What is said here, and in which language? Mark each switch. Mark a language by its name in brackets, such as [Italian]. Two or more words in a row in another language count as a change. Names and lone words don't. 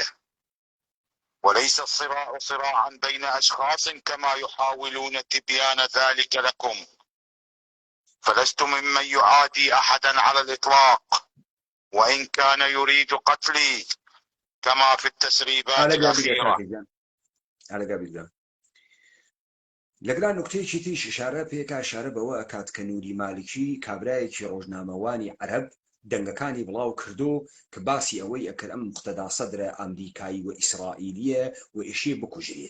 [Arabic] وليس الصراع صراعا بين أشخاص كما يحاولون تبيان ذلك لكم، فلست ممن يعادي أحدا على الإطلاق، وإن كان يريد قتلي كما في التسريبات الأخيرة. [Central Kurdish] لەگران نوکتەیەکی تریش ئشارە پێکا ئشارە بەوە ئەکات کە نوری مالیکی کابرایەکی ڕۆژنامەوانی عەرەب دەنگەکانی بڵاو کردو کە باسی ئەوەی ئەکرد ئەم مقتەدا سەدرە ئەمریکایی و ئیسرائیلیە و ئێشێ بکوژرێت.